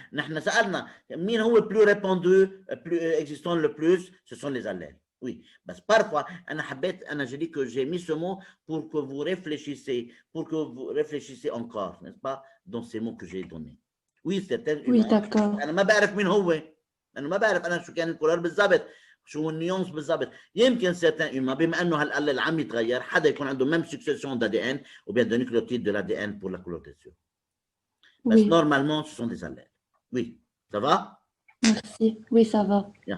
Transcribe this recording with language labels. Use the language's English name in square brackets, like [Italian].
[French] Nous [Arabic] سألنا مين هو [French] le plus répandu, plus existant le plus, ce sont les allèles. Oui, parfois, je dis que j'ai mis ce mot pour que vous réfléchissez, encore, n'est-ce pas, dans ces mots que j'ai donnés. Oui, certains humains. Oui, d'accord. [Arabic] أنا ما بعرف مين هو. أنا ما بعرف أنا شو كان الكولور بالضبط. شو النيونس بالضبط. يمكن [French] certains humains [Arabic] بما انه هالقلل عم يتغير حدا يكون عنده [French] même succession d'ADN ou bien de nucléotides de l'ADN pour la couleur des yeux. Mais Oui. normalement ce sont des allèles. Oui, ça va? Merci. Oui, ça va.